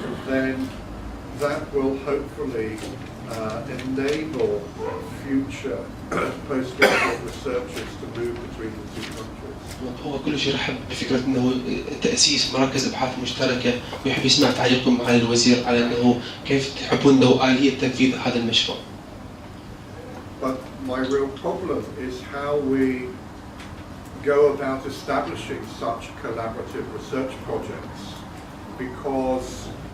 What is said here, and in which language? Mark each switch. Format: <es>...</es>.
<en>then that will hopefully enable future postgraduate researchers to move between the two countries.</en> <ar>هو كل شيء يرحب بفكرة انه تأسيس مراكز ابحاث مشتركة، ويحب يسمع تعليقكم معالي الوزير على انه كيف تحبون انه آلية تنفيذ هذا المشروع.</ar> <en>But my real problem is how we go about establishing such collaborative research projects, because</en>